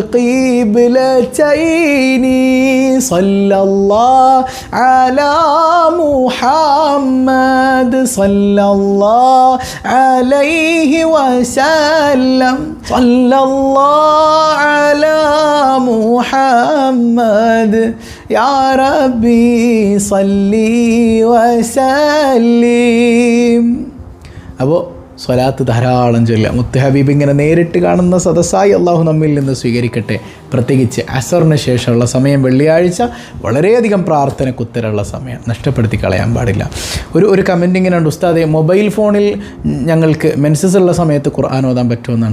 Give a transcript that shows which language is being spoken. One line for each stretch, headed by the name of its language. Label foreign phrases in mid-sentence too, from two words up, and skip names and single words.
Arabic: القبلتين صلى الله على محمد صلى الله عليه وسلم صلى الله على محمد يا ربي صلي وسلم.
Malayalam: അപ്പോൾ സ്വലാത്ത് ധാരാളം ചൊല്ലുക. മുത്ത് ഹബീബ് ഇങ്ങനെ നേരിട്ട് കാണുന്ന സദസ്സായി അള്ളാഹു നമ്മിൽ നിന്ന് സ്വീകരിക്കട്ടെ. പ്രത്യേകിച്ച് അസറിന് ശേഷമുള്ള സമയം, വെള്ളിയാഴ്ച വളരെയധികം പ്രാർത്ഥനക്കുത്തരമുള്ള സമയം, നഷ്ടപ്പെടുത്തി കളയാൻ പാടില്ല. ഒരു കമൻറ്റ് ഇങ്ങനെ ഉണ്ട്, ഉസ്താദേ
English: mobile phone
Malayalam: ഞങ്ങൾക്ക് മെൻസസ് ഉള്ള സമയത്ത് ഖുർആൻ ഓതാൻ പറ്റുമെന്നാണ്.